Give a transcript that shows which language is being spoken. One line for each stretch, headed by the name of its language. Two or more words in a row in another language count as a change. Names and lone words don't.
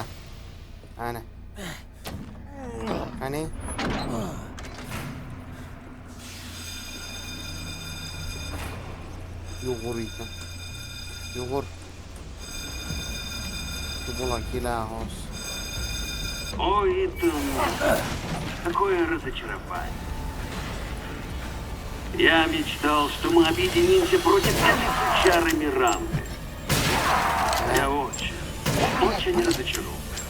Uzbek: Ana. Qani? Yo'g'ur ekan. Yo'g'ur. Bu bola kelar hozir.
Russian: Ой, Итан, какое разочарование. Я мечтал, что мы объединимся против этих чары Миранды. Я очень разочарован.